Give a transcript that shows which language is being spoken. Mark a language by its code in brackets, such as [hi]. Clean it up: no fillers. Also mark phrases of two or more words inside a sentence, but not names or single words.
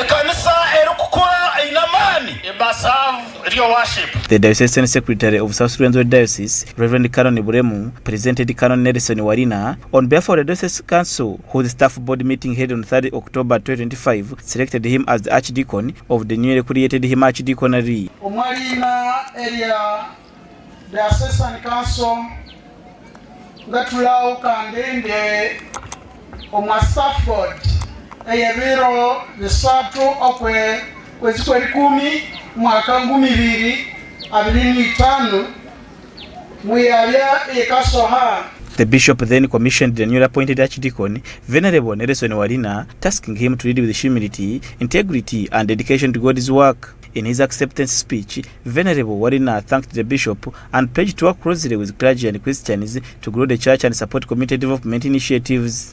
[en] It must have real worship. The Diocesan Secretary of South Sudan Diocese, Reverend Canon Buremu, presented Canon Nelson Warina on behalf of the Diocese Council, whose staff board meeting held on 3rd October 2025 selected him as the Archdeacon of the newly created Hima Archdeaconry. [nyn] Omwarina area Diocesan Council gatulawo kandende omwa [en] staff board [nyn] eyebiro bisatu okwe kwezi kumi mwaka 2025 muyabya ekasoha. [en] The bishop then commissioned the newly appointed archdeacon, Venerable Nelson Warina, tasking him to lead with humility, integrity, and dedication to God's work. In his acceptance speech, Venerable Warina thanked the bishop and pledged to work closely with clergy and Christians to grow the church and support community development initiatives.